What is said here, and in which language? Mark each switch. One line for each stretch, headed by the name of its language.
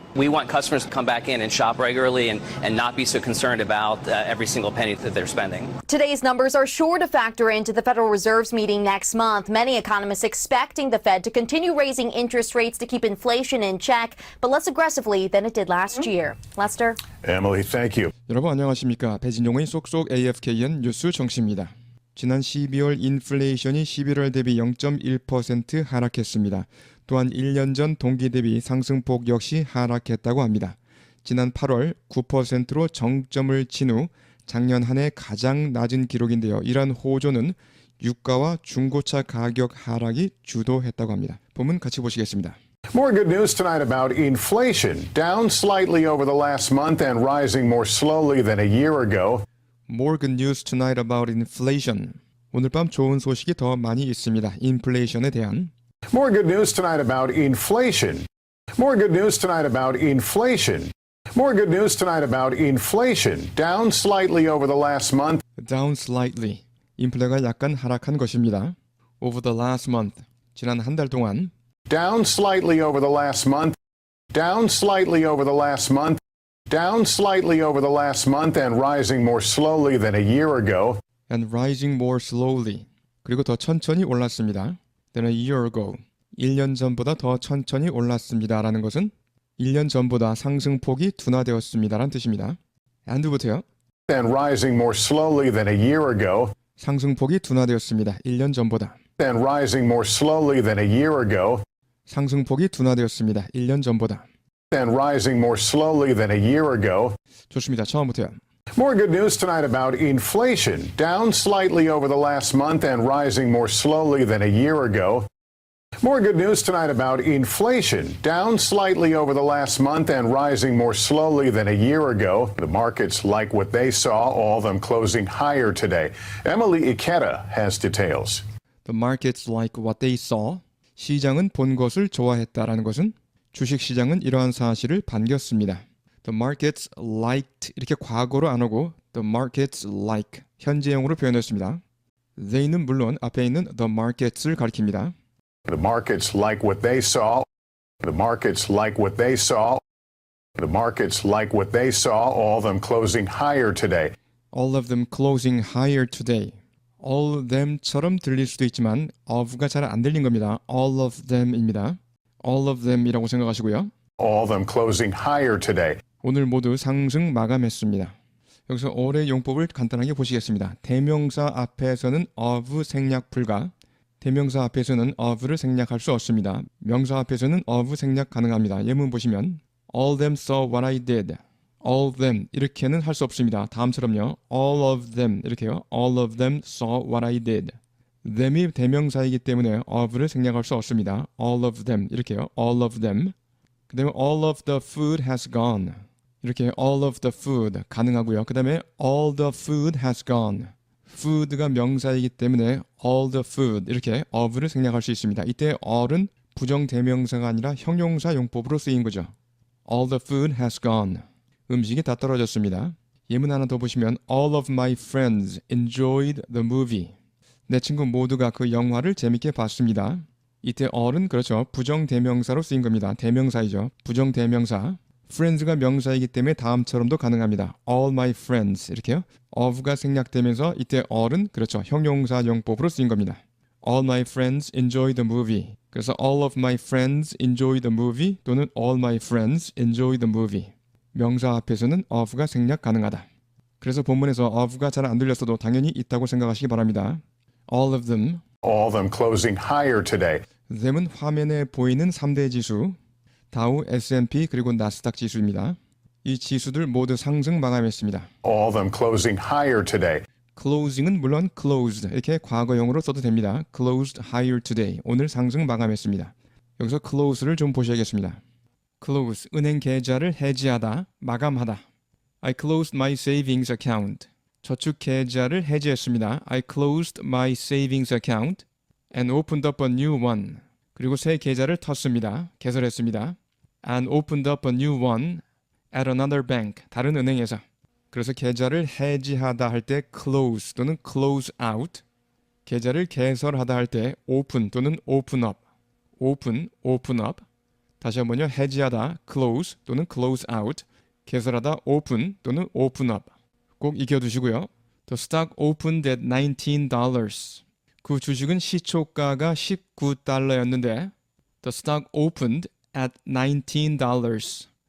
English: We want customers to come back in and shop regularly and not be so concerned about every single penny that they're spending. Today's numbers are sure to factor into the Federal Reserve's meeting next month. Many economists expecting the Fed to continue raising interest rates to keep inflation in check, but less aggressively than it did last year. Lester? Emily, thank you.
Korean: 여러분 안녕하십니까? 배진용의 쏙쏙 AFKN 뉴스 정치입니다. 지난 12월 인플레이션이 11월 대비 0.1% 하락했습니다. 또한 1년 전 동기 대비 상승폭 역시 하락했다고 합니다. 지난 8월 9%로 정점을 친 후 작년 한 해 가장 낮은 기록인데요. 이러한 호조는 유가와 중고차 가격 하락이 주도했다고 합니다. 본문 같이 보시겠습니다.
English: More good news tonight about inflation, down slightly over the last month and rising more slowly than a year ago. More good news tonight about inflation.
Korean: 오늘 밤 좋은 소식이 더 많이 있습니다. 인플레이션에 대한.
English: More good news tonight about inflation. More good news tonight about inflation. More good news tonight about inflation, down slightly over the last month. Down slightly.
Korean: 인플레가 약간 하락한 것입니다.
English: Over the last month.
Korean: 지난 한 달 동안.
English: Down slightly over the last month. Down slightly over the last month. Down slightly over the last month and rising more slowly than a year ago. And rising more slowly.
Korean: 그리고 더 천천히 올랐습니다.
English: than a year ago.
Korean: 1년 전보다 더 천천히 올랐습니다라는 것은 1년 전보다 상승폭이 둔화되었습니다라는 뜻입니다. and부터요.
English: And rising more slowly than a year ago.
Korean: 상승폭이 둔화되었습니다. 1년 전보다.
English: and rising more slowly than a year ago.
Korean: 상승폭이 둔화되었습니다. 1년 전보다.
English: And rising more slowly than a year ago.
Korean: 좋습니다. 처음부터요.
English: More good news tonight about inflation, down slightly over the last month and rising more slowly than a year ago. More good news tonight about inflation, down slightly over the last month and rising more slowly than a year ago. The markets like what they saw, all of them closing higher today. Emily Ikeda has details. The markets like what they saw.
Korean: 시장은 본 것을 좋아했다라는 것은 주식시장은 이러한 사실을 반겼습니다.
English: The markets liked
Korean: 이렇게 과거로 안 오고
English: the markets like
Korean: 현재형으로 표현했습니다. they는 물론 앞에 있는
English: the markets
Korean: 를 가리킵니다.
English: The markets like what they saw. The markets like what they saw. The markets like what they saw, all of them closing higher today. All of them closing higher today. All of them
Korean: 처럼 들릴 수도 있지만 of가 잘 안 들린 겁니다.
English: All of them
Korean: 입니다. All of them이라고 생각하시고요.
English: All of them closing higher today.
Korean: 오늘 모두 상승 마감했습니다. 여기서 all의 용법을 간단하게 보시겠습니다. 대명사 앞에서는 of 생략 불가. 대명사 앞에서는 of를 생략할 수 없습니다. 명사 앞에서는 of 생략 가능합니다. 예문 보시면
English: all them saw what I did. all them
Korean: 이렇게는 할 수 없습니다. 다음처럼요.
English: all of them
Korean: 이렇게요.
English: all of them saw what I did.
Korean: them이 대명사이기 때문에 of를 생략할 수 없습니다.
English: all of them
Korean: 이렇게요.
English: all of them.
Korean: 그 다음에
English: all of the food has gone.
Korean: 이렇게
English: all of the food
Korean: 가능하고요. 그 다음에
English: all the food has gone.
Korean: food가 명사이기 때문에
English: all the food
Korean: 이렇게 of를 생략할 수 있습니다. 이때 all은 부정대명사가 아니라 형용사 용법으로 쓰인 거죠.
English: all the food has gone.
Korean: 음식이 다 떨어졌습니다. 예문 하나 더 보시면
English: all of my friends enjoyed the movie.
Korean: 내 친구 모두가 그 영화를 재밌게 봤습니다. 이때 all은 그렇죠. 부정대명사로 쓰인 겁니다. 대명사이죠. 부정대명사. friends가 명사이기 때문에 다음처럼도 가능합니다.
English: all my friends
Korean: 이렇게요. of가 생략되면서 이때 all은 그렇죠. 형용사 용법으로 쓰인 겁니다.
English: all my friends enjoy the movie.
Korean: 그래서
English: all of my friends enjoy the movie
Korean: 또는
English: all my friends enjoy the movie.
Korean: 명사 앞에서는 of가 생략 가능하다. 그래서 본문에서 of가 잘 안 들렸어도 당연히 있다고 생각하시기 바랍니다.
English: all of them. All of them closing higher today.
Korean: them은 화면에 보이는 3대 지수. 다우, S&P 그리고 나스닥 지수입니다. 이 지수들 모두 상승 마감했습니다.
English: All of them closing higher today.
Korean: closing은 물론 closed 이렇게 과거형으로 써도 됩니다.
English: closed higher today.
Korean: 오늘 상승 마감했습니다. 여기서 close를 좀 보셔야겠습니다. close, 은행 계좌를 해지하다, 마감하다.
English: I closed my savings account.
Korean: 저축 계좌를 해지했습니다.
English: I closed my savings account and opened up a new one.
Korean: 그리고 새 계좌를 텄습니다. 개설했습니다.
English: And opened up a new one at another bank.
Korean: 다른 은행에서. 그래서 계좌를 해지하다 할 때 close 또는
English: close out.
Korean: 계좌를 개설하다 할 때 open 또는
English: open up. open, open up.
Korean: 다시 한번요. 해지하다
English: close 또는 close out.
Korean: 개설하다
English: open 또는 open up.
Korean: 꼭 익혀두시고요.
English: The stock opened at $19.
Korean: 그 주식은 시초가가 $19였는데
English: The stock opened at $19.